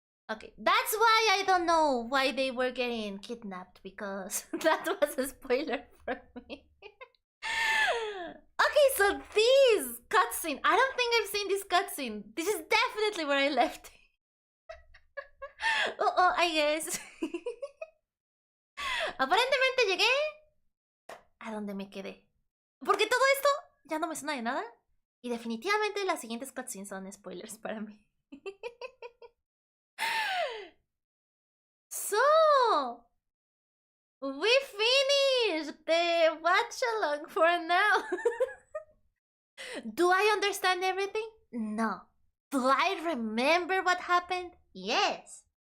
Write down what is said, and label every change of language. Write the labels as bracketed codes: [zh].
[en] Okay, that's why I don't know why they were getting kidnapped, because that was a spoiler for me. Okay, so this cutscene, I don't think I've seen this cutscene. This is definitely where I left it. Oh, I guess. [es] Aparentemente llegué a donde me quedé. Porque todo esto ya no me suena de nada. Y definitivamente las siguientes cutscenes son spoilers para mí. [en] So, we finished the watch along for now. Do I understand everything? No. Do I remember what happened? Yes.